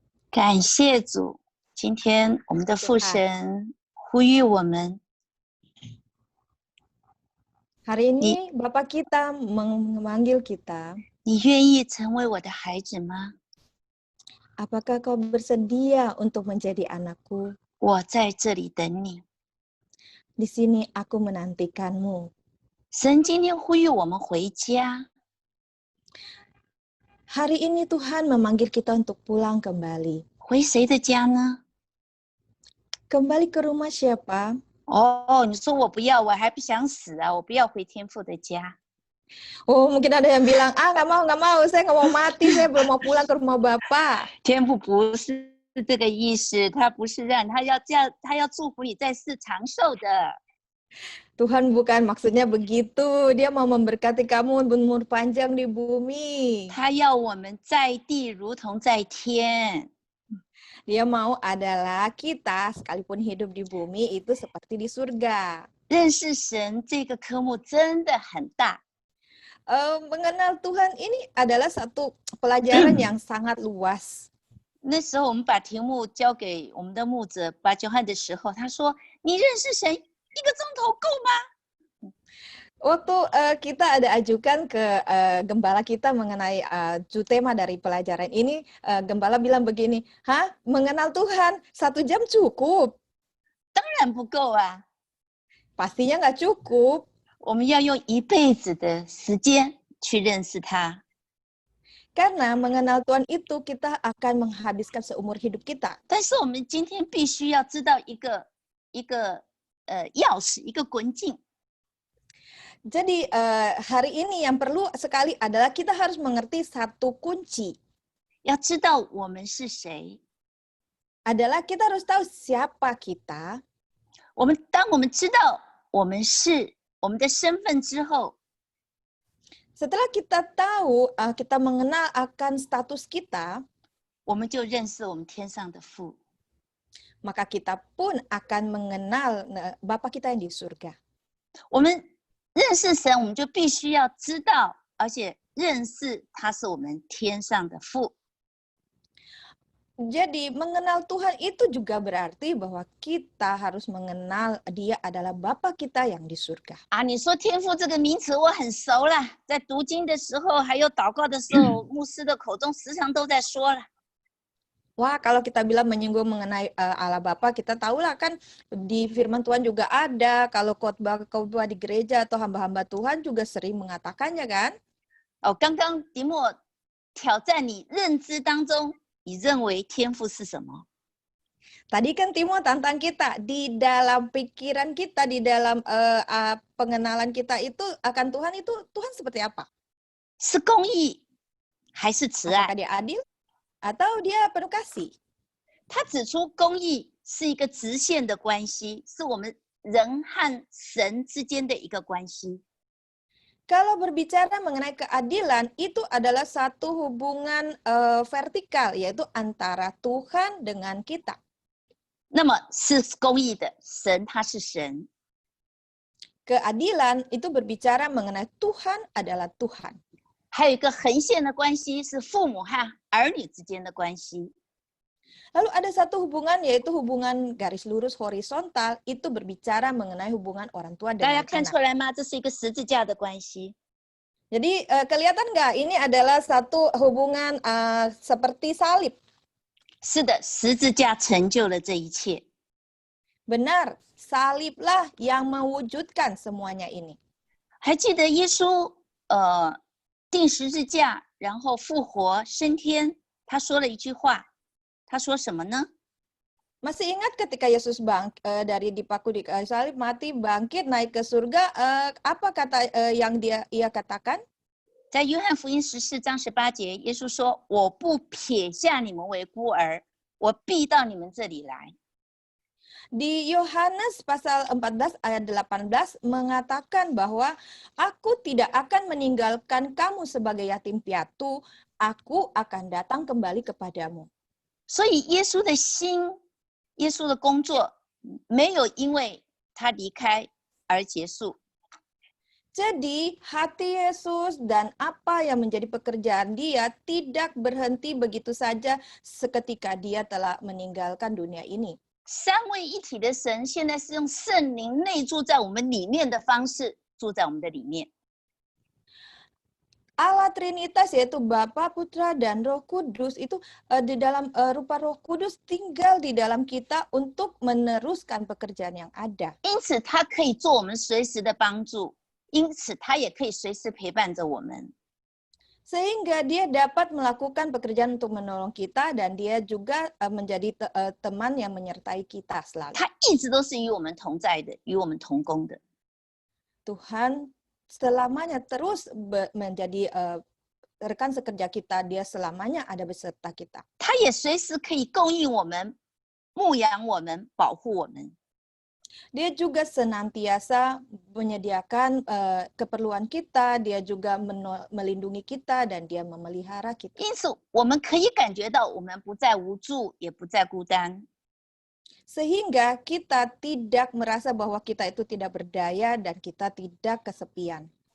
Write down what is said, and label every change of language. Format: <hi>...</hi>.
<zh>感谢主，今天我们的父神呼吁我们。</zh> <id>Hari ini Bapak kita memanggil kita.</id> <zh>你愿意成为我的孩子吗？</zh> <id>Apakah kau bersedia untuk menjadi anakku?</id> <zh>我在这里等你。</zh> <id>Di sini aku menantikanmu.</id> <zh>神今天呼吁我们回家。</zh> <id>Hari ini Tuhan memanggil kita untuk pulang kembali.</id> <zh>回谁的家呢？</zh> <id>Kembali ke rumah siapa?</id> <zh>哦，你说我不要，我还不想死啊！我不要回天父的家。</zh> <id>Oh, mungkin ada yang bilang, nggak mau, saya nggak mau mati, saya belum mau pulang ke rumah Bapak.</id> <zh>天父不是这个意思，他不是让他要这样，他要祝福你在世长寿的。</zh> <id>Tuhan bukan maksudnya begitu. Dia mau memberkati kamu berumur panjang di bumi.</id> <zh>他要我们在地如同在天。</zh> <id>Dia mau adalah kita sekalipun hidup di bumi itu seperti di surga.</id> <zh>认识神这个科目真的很大。</zh> <id>Mengenal Tuhan ini adalah satu pelajaran yang sangat luas.</id> <zh>那时候我们把题目交给我们的牧者巴约翰的时候，他说：“你认识神1个钟头够吗？”</zh> <id>Waktu kita ada ajukan ke gembala kita mengenai tema dari pelajaran ini, gembala bilang begini, "Hah, mengenal Tuhan 1 jam cukup?"</id> <zh>当然不够啊，</zh> <id>Pastinya nggak cukup.</id> <zh>我们要用1辈子的时间去认识他。</zh> <id>Karena mengenal Tuhan itu kita akan menghabiskan seumur hidup kita.</id> <zh>但是我们今天必须要知道一个钥匙，一个滚径。</zh> <id>Jadi hari ini yang perlu sekali adalah kita harus mengerti satu kunci.</id> <zh>要知道我们是谁。</zh> <id>Adalah kita harus tahu siapa kita.</id> <zh>当我们知道我们是我们的身份之后，</zh> <id>Setelah kita tahu, kita mengenal akan status kita,</id> <zh>我们就认识我们天上的父。</zh> <id>maka kita pun akan mengenal Bapa kita yang di surga.</id> <zh>我们认识神，我们就必须要知道，而且认识他是我们天上的父。</zh> <id>Jadi mengenal Tuhan itu juga berarti bahwa kita harus mengenal Dia adalah Bapa kita yang di surga.</id> <zh>啊，你说天父这个名词我很熟了，在读经的时候，还有祷告的时候，牧师的口中时常都在说了。</zh> <id>Wah, kalau kita bilang menyinggung mengenai Allah Bapa, kita tahulah kan di firman Tuhan juga ada. Kalau khotbah di gereja atau hamba-hamba Tuhan juga sering mengatakannya kan.</id> <zh>哦，刚刚迪莫挑战你认知当中，你认为天父是什么？</zh> <id>Tadi kan Timo tantang kita di dalam pikiran kita, di dalam pengenalan kita itu akan Tuhan itu Tuhan seperti apa?</id> <zh>是公义还是慈爱？</zh> <id>Apakah dia adil atau dia penuh kasih?</id> <zh>他指出公义是一个直线的关系，是我们人和神之间的一个关系。</zh> <id>Kalau berbicara mengenai keadilan, itu adalah satu hubungan vertikal, yaitu antara Tuhan dengan kita.</id> <zh>那么是公义的，神他是神。</zh> <id>Keadilan itu berbicara mengenai Tuhan adalah Tuhan.</id> <zh>还有一个横线的关系是父母和儿女之间的关系。</zh> <id>Lalu ada satu hubungan yaitu hubungan garis lurus horizontal, itu berbicara mengenai hubungan orang tua</id> <zh>大家</zh> <id>dengan</id> <zh>看</zh> <id>anak.</id> <zh>出来吗？这是一个十字架的关系。</zh> <id>Jadi kelihatan nggak ini adalah satu hubungan seperti salib.</id> <zh>是的，十字架成就了这一切。</zh> <id>Benar, saliblah yang mewujudkan semuanya ini.</id> <zh>还记得耶稣钉十字架，然后复活升天，他说了一句话，他说什么呢？</zh> <id>Masih ingat ketika Yesus dari dipaku di kayu salib, mati, bangkit, naik ke surga, apa kata yang ia katakan?</id> <zh>在约翰福音14章18节，耶稣说：“我不撇下你们为孤儿，我必到你们这里来。”</zh> <id>Di Yohanes pasal 14 ayat 18 mengatakan bahwa aku tidak akan meninggalkan kamu sebagai yatim piatu, aku akan datang kembali kepadamu.</id> <zh>所以耶稣的心，耶稣的工作没有因为他离开而结束。</zh> <id>Jadi hati Yesus dan apa yang menjadi pekerjaan dia tidak berhenti begitu saja seketika dia telah meninggalkan dunia ini.</id> <zh>三位一体的神现在是用圣灵内住在我们里面的方式住在我们的里面。</zh> <id>Allah Trinitas yaitu Bapa, Putra, dan Roh Kudus itu di dalam rupa Roh Kudus tinggal di dalam kita untuk meneruskan pekerjaan yang ada.</id> <zh>因此，他可以做我们随时的帮助，因此他也可以随时陪伴着我们。</zh> <id>Sehingga dia dapat melakukan pekerjaan untuk menolong kita dan dia juga menjadi teman yang menyertai kita selalu.</id> <zh>他一直都是与我们同在的，与我们同工的。</zh> <id>Tuhan selamanya terus menjadi rekan sekerja kita, dia selamanya ada beserta kita.</id> <zh>他也随时可以供应我们、牧养我们、保护我们。</zh> <id>Dia juga senantiasa menyediakan keperluan kita, dia juga melindungi kita dan dia memelihara kita.</id> <zh>因此，我们可以感觉到我们不再无助，也不再孤单。</zh> <id>Sehingga kita tidak merasa bahwa kita itu tidak berdaya dan kita tidak kesepian.</id>